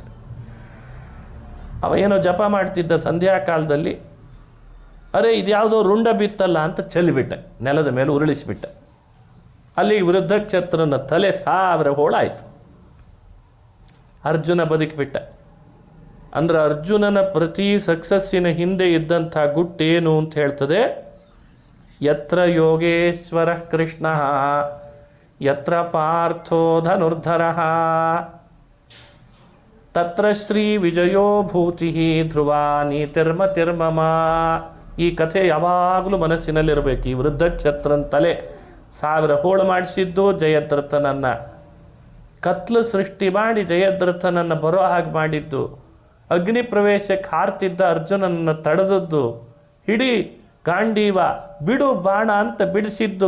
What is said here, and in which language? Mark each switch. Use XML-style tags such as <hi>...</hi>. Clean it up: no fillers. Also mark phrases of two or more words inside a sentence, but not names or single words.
<kn>ಅವ ಏನೋ ಜಪ ಮಾಡ್ತಿದ್ದ ಸಂಧ್ಯಾಕಾಲದಲ್ಲಿ, ಅರೆ ಇದ್ಯಾವುದೋ ರುಂಡ ಬಿತ್ತಲ್ಲ ಅಂತ ಚೆಲ್ಲಿಬಿಟ್ಟೆ, ನೆಲದ ಮೇಲೆ ಉರುಳಿಸಿಬಿಟ್ಟ. ಅಲ್ಲಿಗೆ ವೃದ್ಧಕ್ಷತ್ರನ ತಲೆ 1000 ಹೋಳಾಯಿತು. ಅರ್ಜುನ ಬದುಕಿಬಿಟ್ಟ. ಅಂದ್ರೆ ಅರ್ಜುನನ ಪ್ರತಿ ಸಕ್ಸಸ್ಸಿನ ಹಿಂದೆ ಇದ್ದಂಥ ಗುಟ್ಟೇನು ಅಂತ ಹೇಳ್ತದೆ,</kn> <sa>ಯತ್ರ ಯೋಗೇಶ್ವರ ಕೃಷ್ಣ ಯತ್ರ ಪಾರ್ಥೋ ಧನುರ್ಧರಃ ತತ್ರ ಶ್ರೀ ವಿಜಯೋ ಭೂತಿ ಧ್ರುವ ನೀತಿರ್ಮತಿರ್ಮಮ.</sa> <kn>ಈ ಕಥೆ ಯಾವಾಗಲೂ ಮನಸ್ಸಿನಲ್ಲಿರಬೇಕು. ಈ ವೃದ್ಧಕ್ಷತ್ರನ ತಲೆ 1000 ಹೋಳು ಮಾಡಿಸಿದ್ದು ಜಯದ್ರಥನನ್ನು ಕತ್ಲು ಸೃಷ್ಟಿ ಮಾಡಿ ಜಯದ್ರಥನನ್ನು ಬರೋ ಹಾಗೆ ಮಾಡಿದ್ದು, ಅಗ್ನಿ ಪ್ರವೇಶಕ್ಕೆ ಹಾರ್ತಿದ್ದ ಅರ್ಜುನನನ್ನು ತಡೆದದ್ದು, ಹಿಡಿ ಗಾಂಡೀವ ಬಿಡು ಬಾಣ ಅಂತ ಬಿಡಿಸಿದ್ದು.</kn>